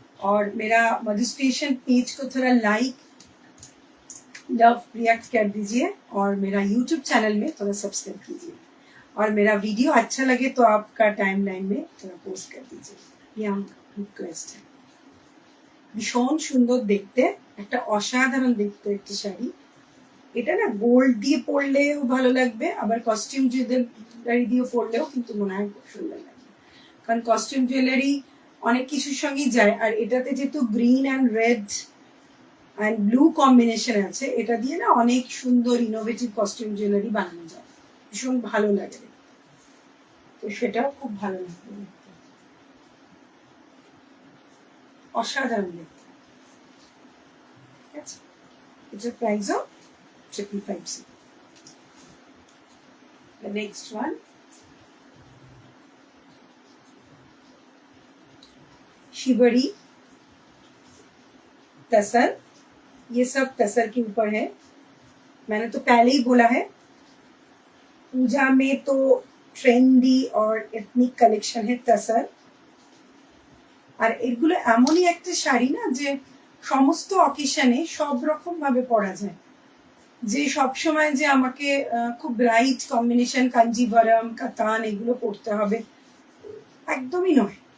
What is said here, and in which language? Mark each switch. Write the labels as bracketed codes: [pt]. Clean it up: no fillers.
[hi] और मेरा मधु station page को थोड़ा लाइक, लव, रिएक्ट कर दीजिए, और मेरा YouTube चैनल में थोड़ा सब्सक्राइब कीजिए, और मेरा वीडियो अच्छा लगे तो आपका टाइमलाइन में थोड़ा पोस्ट कर दीजिए, ये रिक्वेस्ट है। [bn] ভীষণ সুন্দর দেখতে, একটা অসাধারণ দেখতে একটা শাড়ি। এটা না গোল্ড দিয়ে পরলেও ভালো লাগবে, আবার কস্টিউম জুয়েলারি দিয়ে পরলেও কিন্তু মনে হয় খুব সুন্দর লাগবে, কারণ কস্টিউম জুয়েলারি অনেক কিছুর সঙ্গেই যায়, আর এটাতে যেহেতু green and red and blue combination আছে, এটা দিয়ে না অনেক সুন্দর ইনোভেটিভ কস্টিউম জুয়েলারি বানানো যায়, ভীষণ ভালো লাগে, তো সেটাও খুব ভালো লাগবে, অসাধারণ দেখতে। ঠিক আছে, [en] it's a price of 555. The next one, [hi] Shivri तसर, ये सब तसर के ऊपर है। मैंने तो पहले ही बोला है, पूजा में तो ट्रेंडी और एथनिक कलेक्शन है तसर, [bn] আর এগুলো এমনই একটা শাড়ি না যে সমস্ত অকেশনে সব রকম ভাবে পরা যায়, যে সব সময় যে আমাকে খুব ব্রাইট কম্বিনেশন কাঞ্জিভারম, কাতান এগুলো পরতে হবে, একদমই নয়।